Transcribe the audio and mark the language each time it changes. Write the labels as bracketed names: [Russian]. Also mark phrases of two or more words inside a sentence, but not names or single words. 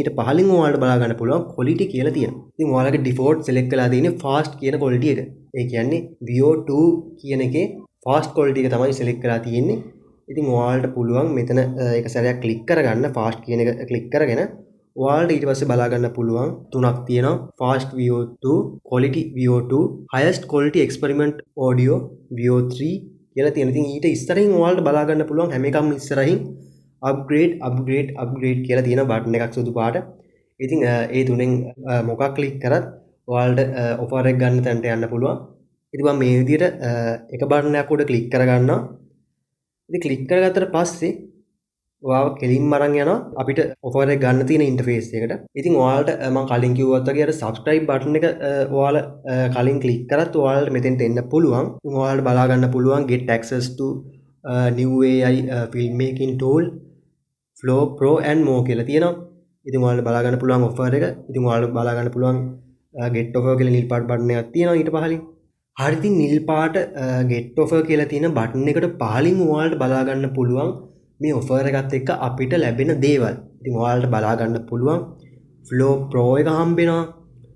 [Sinhala] ඊට පහලින් ඔයාලට බලා ගන්න පුළුවන් quality කියලා තියෙනවා. ඉතින් ඔයාලගේ [English] default select [Sinhala] කරලා තියෙන්නේ fast කියන quality එක. ඒ කියන්නේ VO2 කියන එකේ fast quality එක තමයි select කරලා තියෙන්නේ. ඉතින් ඔයාලට පුළුවන් මෙතන එක සැරයක් click කරගන්න fast කියන එක click කරගෙන ඔයාලට ඊට පස්සේ බලා ගන්න පුළුවන් තුනක් තියෙනවා [English] fast VO2, quality VO2, highest quality experiment audio VO3 [Sinhala] කියලා තියෙනවා. ඉතින් ඊට ඉස්සරහින් ඔයාලට බලා ගන්න පුළුවන් හැම එකක්ම ඉස්සරහින් upgrade කියලා තියෙන බටන් එකක් සුදු පාට. ඉතින් ඒ තුනෙන් මොකක් ක්ලික් කරත් ඔයාලට offer එක ගන්න තැනට යන්න පුළුවන්. ඉතින් මම මේ විදිහට එක බටන් එකක් උඩ ක්ලික් කරගන්නවා. ඉතින් ක්ලික් කරගත්තට පස්සේ ඔයාව කෙලින්ම අරන් යනවා අපිට offer එක ගන්න තියෙන ඉන්ටර්ෆේස් එකට. ඉතින් ඔයාලට මම කලින් කිව්වත් වගේ අර [English] subscribe button [Sinhala] එක ඔයාලා කලින් ක්ලික් කරත් ඔයාලට මෙතෙන්ට එන්න පුළුවන්. ඉතින් ඔයාලට බලා ගන්න පුළුවන් [English] get access to new AI filmmaking tool, Flow Pro and more [Sinhala] කියලා තියෙනවා. ඉතින් ඔයාලට බලා ගන්න පුළුවන් offer එක. ඉතින් ඔයාලට බලා ගන්න පුළුවන් [English] get offer [Sinhala] කියලා නිල් පාට බටන් එකක් තියෙනවා ඊට පහලින්. හරි ඉතින් නිල් පාට [English] get offer [Sinhala] කියලා තියෙන බටන් එකට පහලින් ඔයාලට බලා ගන්න පුළුවන් මේ ඔෆර් එකත් එක්ක අපිට ලැබෙන දේවල්. ඉතින් ඔයාලට බලා ගන්න පුළුවන් Flow Pro එක හම්බෙනවා.